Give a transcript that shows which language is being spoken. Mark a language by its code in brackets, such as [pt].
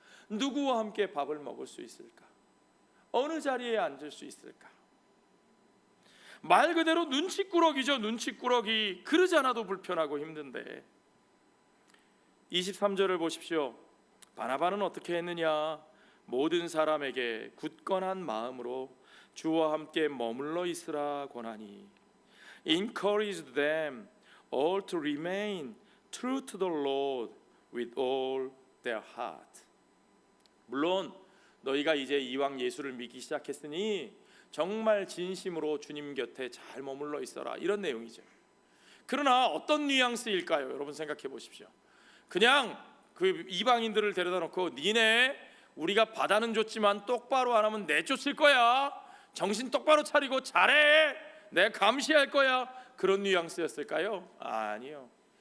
[ko] 누구와 함께 밥을 먹을 수 있을까? 어느 자리에 앉을 수 있을까? 말 그대로 눈치꾸러기죠. 눈치꾸러기. 그러지 않아도 불편하고 힘든데 23절을 보십시오. 바나바는 어떻게 했느냐? 모든 사람에게 굳건한 마음으로 주와 함께 머물러 있으라 권하니, [en] encouraged them all to remain true to the Lord with all their heart. [ko] 물론 너희가 이제 이왕 예수를 믿기 시작했으니 정말 진심으로 주님 곁에 잘 머물러 있어라, 이런 내용이죠. 그러나 어떤 뉘앙스일까요? 여러분 생각해 보십시오. 그냥 그 이방인들을 데려다 놓고 니네 우리가 바다는 줬지만 똑바로 안 하면 내쫓을 거야, 정신 똑바로 차리고 잘해, 내가 감시할 거야, 그런 뉘앙스였을까요? 아니요.